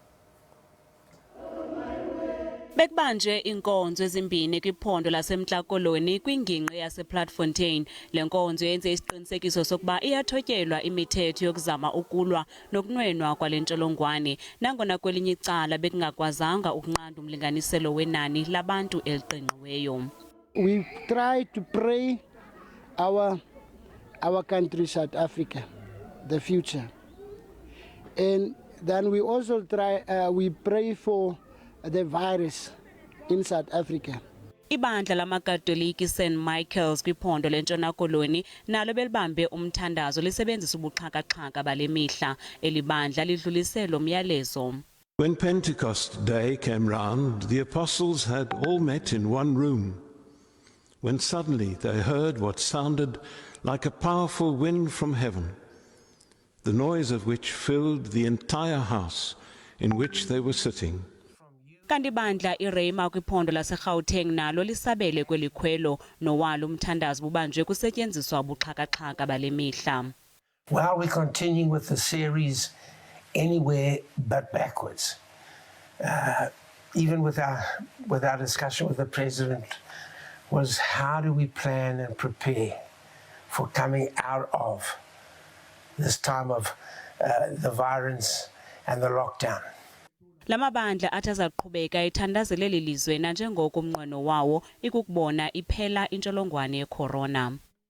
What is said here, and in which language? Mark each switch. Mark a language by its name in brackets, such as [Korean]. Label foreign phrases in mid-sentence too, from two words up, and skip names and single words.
[Xhosa] Bekubanje inkonzo ezimbini kwiphondo laseMntla-Koloni kwingingqi yasePlatfontein. Le nkonzo yenze isiqinisekiso sokuba iyathotyelwa imithetho yokuzama ukulwa nokunwenwa kwale ntsholongwane, nangona kwelinye icala bekungakwazanga ukunqanda umlinganiselo wenani labantu eliqingqiweyo. [English] We try to pray our country, South Africa, the future. And then we also we pray for the virus in South Africa. [Xhosa] Ibandla lamakatoliki St. Michael's kwiphondo lentshona koloni nalo belibambe umthandazo lisebenzisa ubuxhaka-xhaka bale mihla. Elibandla lidlulise lo myalezo. [English] When Pentecost Day came round, the apostles had all met in one room, when suddenly they heard what sounded like a powerful wind from heaven, the noise of which filled the entire house in which they were sitting. [Xhosa] Kanti bandla iRama kwiphondo laseGauteng nalo lisabele kweli khwelo nowalo umthandazo bubanjwe kusetyenziswa ubuxhaka-xhaka bale mihla. [English] Well, we're continuing with the series Anywhere But Backwards. Even with our discussion with the President was how do we plan and prepare for coming out of this time of the virus and the lockdown. [Xhosa] Lamabandla athi azaqhubeka ethandazele lelizwe nanjengoko umnqweno wawo ikukubona iphela intsholongwane yeCorona.